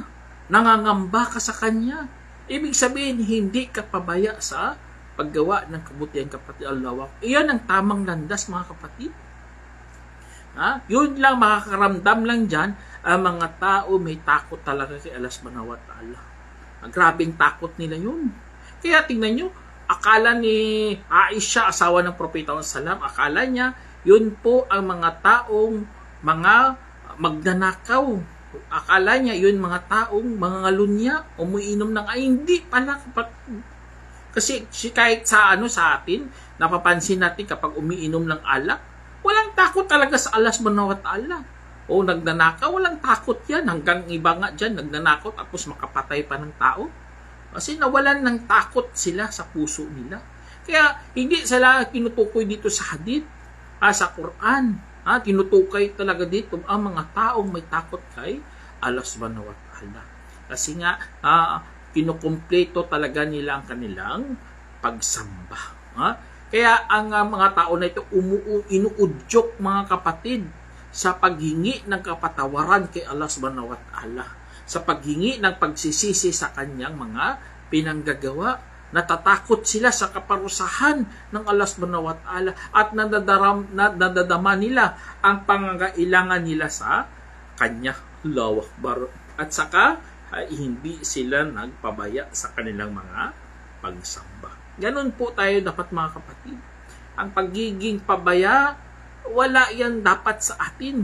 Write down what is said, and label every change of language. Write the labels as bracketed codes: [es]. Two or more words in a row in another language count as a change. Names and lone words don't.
[tl] Nangangamba ka sa Kanya. Ibig sabihin, hindi ka pabaya sa paggawa ng kabutihan kapatid Allah. Iyan ang tamang landas mga kapatid. Yun lang, makakaramdam lang dyan, ang mga tao may takot talaga kay Allah [ar] سبحانه وتعالى. [tl] Grabing takot nila yun. Kaya tingnan nyo, akala ni Aisha, asawa ng Propeta Sallam, akala niya, yun po ang mga taong mga magnanakaw. Akala niya yun mga taong mga ngalunya, umiinom ng hindi pala. Kasi kahit sa atin, napapansin natin kapag umiinom ng alak, walang takot talaga sa Allah [ar] سبحانه وتعالى. [tl] Nagnanakaw, walang takot yan. Hanggang iba nga dyan, nagnanakaw tapos makapatay pa ng tao. Kasi nawalan ng takot sila sa puso nila. Kaya hindi sila tinutukoy dito sa hadith, sa Quran. Tinutukay talaga dito ang mga taong may takot kay Allah [ar] سبحانه وتعالى. [tl] Kasi nga, kinukumpleto talaga nila ang kanilang pagsamba. Kaya ang mga tao na ito inuudyok mga kapatid sa paghingi ng kapatawaran kay Allah [ar] سبحانه وتعالى. [tl] Sa paghingi ng pagsisisi sa kanyang mga pinanggagawa. Natatakot sila sa kaparusahan ng Allah [ar] سبحانه وتعالى [tl] at nadadama nila ang pangangailangan nila sa Kanya. [ar] الله أكبر. [tl] At saka, hindi sila nagpabaya sa kanilang mga pagsamba. Ganon po tayo dapat mga kapatid. Ang pagiging pabaya, wala yan dapat sa atin.